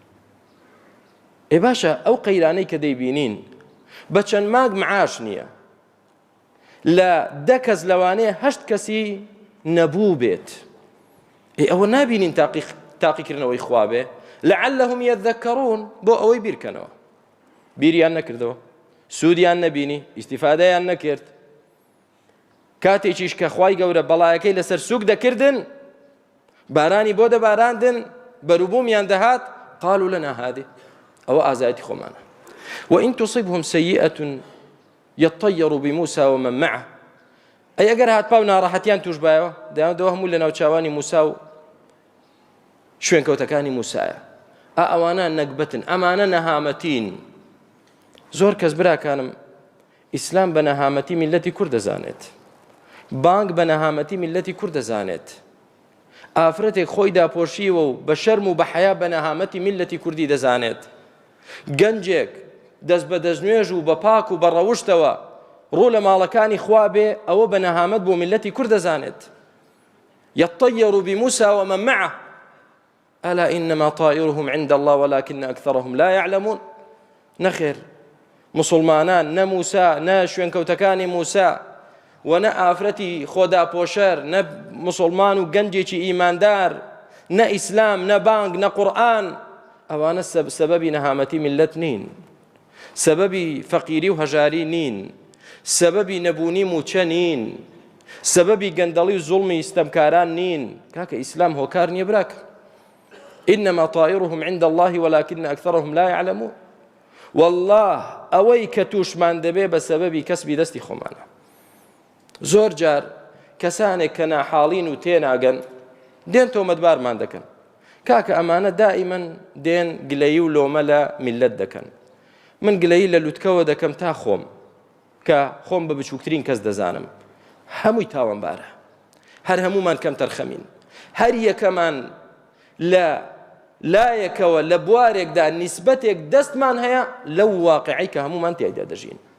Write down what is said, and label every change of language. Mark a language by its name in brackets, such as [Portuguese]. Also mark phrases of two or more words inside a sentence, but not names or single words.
[Central Kurdish] ئێ باشە ئەو قەیرانەی کە دەیبینین بە چەند مانگ معاش نییە لە 10 کەس لەوانەیە 8 کەسی نەبوو بێت ئەوە نابینین تاقیکردنەوەی خوا بێ [Arabic] لعلهم يذكرون [Central Kurdish] بۆ ئەوەی بیرکەنەوە بیریان نەکردەوە سوودیان نەبینی ئیستیفادەیان نەکرد کاتێکیش کە خوای گەورە بەڵایەکەی لەسەر سووک دەکردن بارانی بۆ دەباراندن بەروبوومیان دەهات [Arabic] قالوا لنا هذه [Central Kurdish] ئەوە ئازایەتی خۆمانە [Arabic] وإن تصبهم سيئة يطيروا بموسى ومن معه [Central Kurdish] ئەی ئەگەر هاتپاو ناڕەحەتیان توش بایەوە دەیانەوە هەموو لە ناوچاوانی موسا و شوێنکەوتەکانی موسایە ئەوانە نەکبەتن ئەمانە نەهامەتین زۆر کەس براکانم ئیسلام بە نەهامەتی میلەتی کورد دەزانێت بانگ بە نەهامەتی میلەتی کورد دەزانێت ئافرەتێک خۆی داپۆشیوە و بە شەرم و بە حەیا بە نەهامەتی میلەتی کوردی دەزانێت گەنجێک دەست بە دەستنوێژ و بە پاک و بە ڕەوشتەوە ڕوو لە ماڵەکانی خوا بێ ئەوە بە نەهامەت بۆ میلەتی کورد دەزانێت [Arabic] يطير بموسى ومن معه ألا إنما طائرهم عند الله ولكن أكثرهم لا يعلمون [Central Kurdish] نخير مسلمانان نە موسا نە شوێنکەوتەکانی موسا و نە ئافرەتی خۆدا پۆشەر نە مسلمان و گەنجێکی ئیماندار نە ئیسلام نە بانگ نە قورئان ئەوانە سەبەبی نەهامەتی میلەت نین سەبەبی فەقیری و هەژاری نین سەبەبی نەبوونی موچە نین سەبەبی گەندەڵی و زوڵمی ستەمکاران نین کاکە ئیسلام هۆکار نییە براکە [Arabic] إنما طائرهم عند الله ولكن أكثرهم لا يعلمون [Central Kurdish] والله ئەوەی کە تووشمان دەبێ بە سەبەبی کەسبی دەستی خۆمانە زۆر جار کەسانێک کە ناحاڵین و تێناگەن دێن تۆمەتبارمان دەکەن کاکە ئەمانە دائیمەن دێن گلەیی و لۆمە لە میلەت دەکەن من گلەیی لە لوتکەوە دەکەم تا خۆم کە خۆم بە بچووکترین کەس دەزانم هەمووی تاوانبارە هەر هەموومان کەم تەرخەمین هەر یەکەمان لە لایەکەوە لە بوارێکدا نیسبەتێک دەستمان هەیە لەو واقعی کە هەموومان تیایدا دەژین